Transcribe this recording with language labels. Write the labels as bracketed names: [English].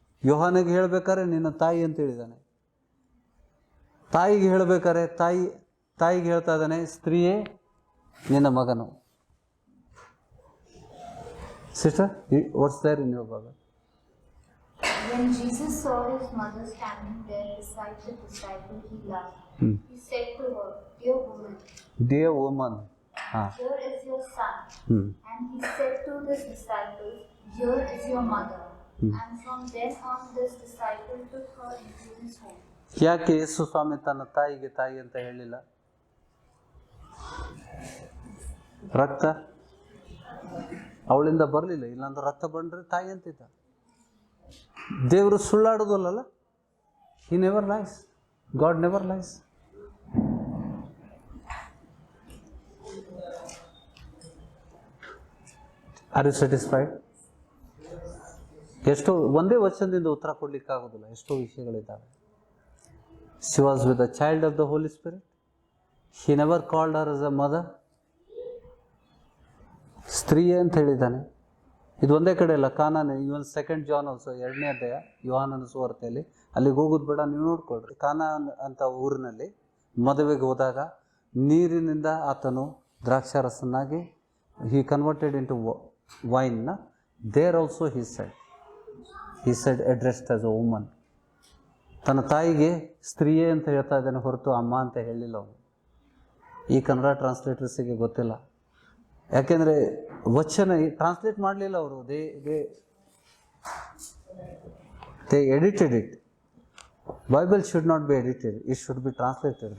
[Kannada] ಯೋಹಾನಿಗೆ ಹೇಳ್ಬೇಕಾದ್ರೆ ನಿನ್ನ ತಾಯಿ ಅಂತ ಹೇಳಿದ್ದಾನೆ. ತಾಯಿಗೆ ಹೇಳ್ಬೇಕಾದ್ರೆ ತಾಯಿಗೆ ಹೇಳ್ತಾ ಇದ್ದಾನೆ, ಸ್ತ್ರೀಯೇ ನಿನ್ನ ಮಗನು. [English] Sister, what's there in your Bible? When Jesus saw his mother standing there beside the disciple he loved, he said to her, Dear woman, here is your son. And he said to his disciples, Here is your mother. And from then on this disciple took her into his home. [Kannada] ಯಾಕೆ ಯೇಸು ಸ್ವಾಮಿ ತನ್ನ ತಾಯಿಗೆ ತಾಯಿ ಅಂತ ಹೇಳಿಲ್ಲ? ರಕ್ತ ಅವಳಿಂದ ಬರಲಿಲ್ಲ, ಇಲ್ಲಾಂದ್ರೆ ರಕ್ತ ಬಂದ್ರೆ ತಾಯಿ ಅಂತಿದ್ದ. ದೇವರು ಸುಳ್ಳಾಡೋದಲ್ಲ. [English] He never lies. God never lies. Are you satisfied? [Kannada] ಎಷ್ಟೋ ಒಂದೇ ವಚನದಿಂದ ಉತ್ತರ ಕೊಡ್ಲಿಕ್ಕೆ ಆಗೋದಿಲ್ಲ, ಎಷ್ಟೋ ವಿಷಯಗಳಿದ್ದಾವೆ. [English] She was with the child of the Holy Spirit. He never called her as a mother. [Kannada] ಸ್ತ್ರೀಯೇ ಅಂತ ಹೇಳಿದ್ದಾನೆ. ಇದು ಒಂದೇ ಕಡೆ ಅಲ್ಲ, ಕಾನಾನೆ. [English] even 2 John also [Kannada] 2ನೇ ಅಧ್ಯಾಯ ಯೋಹಾನನ ಸುವಾರ್ತೆಯಲ್ಲಿ, ಅಲ್ಲಿಗೆ ಹೋಗೋದು ಬೇಡ, ನೀವು ನೋಡ್ಕೊಳ್ರಿ. ಕಾನಾ ಅಂತ ಊರಿನಲ್ಲಿ ಮದುವೆಗೆ ಹೋದಾಗ ನೀರಿನಿಂದ ಆತನು ದ್ರಾಕ್ಷಾರಸನ್ನಾಗಿ [English] he converted into wine. There also he said addressed as a woman. [Kannada] ತನ್ನ ತಾಯಿಗೆ ಸ್ತ್ರೀಯೇ ಅಂತ ಹೇಳ್ತಾ ಇದ್ದಾನೆ ಹೊರತು ಅಮ್ಮ ಅಂತ ಹೇಳಿಲ್ಲ ಅವನು. ಈ ಕನ್ನಡ ಟ್ರಾನ್ಸ್ಲೇಟರ್ಸಿಗೆ ಗೊತ್ತಿಲ್ಲ, ಯಾಕೆಂದರೆ ವಚನ ಟ್ರಾನ್ಸ್ಲೇಟ್ ಮಾಡಲಿಲ್ಲ ಅವರು. [English] They edited it. Bible should not be edited, it should be translated.